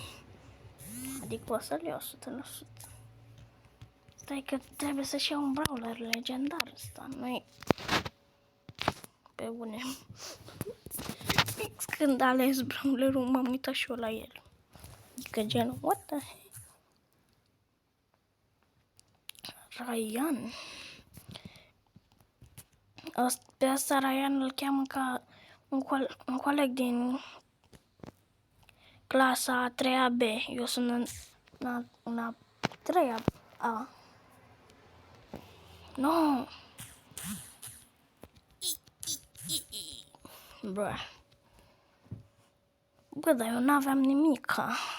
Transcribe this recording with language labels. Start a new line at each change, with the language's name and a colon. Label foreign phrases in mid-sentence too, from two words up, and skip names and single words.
Romanian: Adică o să-l iau 100%. Stai că trebuie să-și iau un brawler legendar ăsta, nu-i... Pe bune. Fix când a ales brawlerul, m-am uitat și eu la el. Adică genul,
English: what the heck? Ryan.
Romanian: Pe ăsta Ryan îl cheamă ca un coleg din clasa a 3-a B. Eu sunt în a 3-a A. No! Bă, dar eu n-aveam nimica.